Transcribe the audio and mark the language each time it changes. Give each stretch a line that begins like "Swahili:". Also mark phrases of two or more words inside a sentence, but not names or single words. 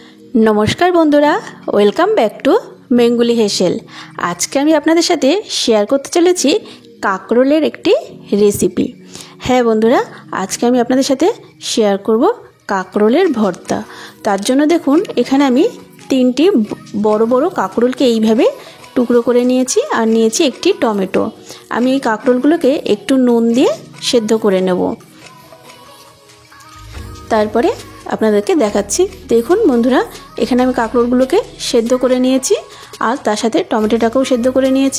Bangla: নমস্কার বন্ধুরা
English: welcome back to Bengali hesel.
Bangla: আজকে আমি আপনাদের সাথে শেয়ার করতে চলেছি কাকরোলের একটি রেসিপি। হ্যাঁ বন্ধুরা আজকে আমি আপনাদের সাথে শেয়ার করব কাকরোলের ভর্তা। তার জন্য দেখুন এখানে আমি তিনটি বড় বড় কাকরোলকে এইভাবে টুকরো করে নিয়েছি আর নিয়েছি একটি টমেটো। আমি এই কাকরোলগুলোকে একটু নুন দিয়ে সেদ্ধ করে নেব। তারপরে আপনাদেরকে দেখাচ্ছি। দেখুন বন্ধুরা এখানে আমি কাকরোলগুলোকে সেদ্ধ করে নিয়েছি আর তার সাথে টমেটোটাকেও সেদ্ধ করে নিয়েছি।